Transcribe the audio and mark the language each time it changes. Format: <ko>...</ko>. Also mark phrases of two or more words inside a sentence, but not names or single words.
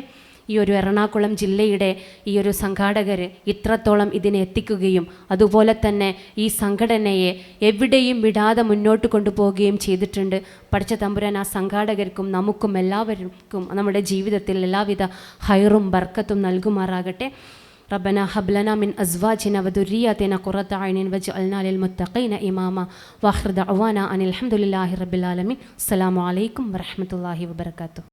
<ml>ഈ ഒരു എറണാകുളം ജില്ലയുടെ ഈ ഒരു സംഘാടകർ ഇത്രത്തോളം ഇതിനെ എത്തിക്കുകയും അതുപോലെ തന്നെ ഈ സംഘടനയെ എവിടെയും വിടാതെ മുന്നോട്ട് കൊണ്ടുപോവുകയും ചെയ്തിട്ടുണ്ട്. പടച്ച തമ്പുരാൻ ആ സംഘാടകർക്കും നമുക്കും എല്ലാവർക്കും നമ്മുടെ ജീവിതത്തിൽ എല്ലാവിധ ഹൈറും ബർക്കത്തും നൽകുമാറാകട്ടെ.</ml> <ar>ربنا هب لنا من أزواجنا وذرياتنا قرة أعين واجعلنا للمتقين إماما وآخر دعوانا أن الحمد لله رب العالمين. السلام عليكم ورحمة الله وبركاته.</ar>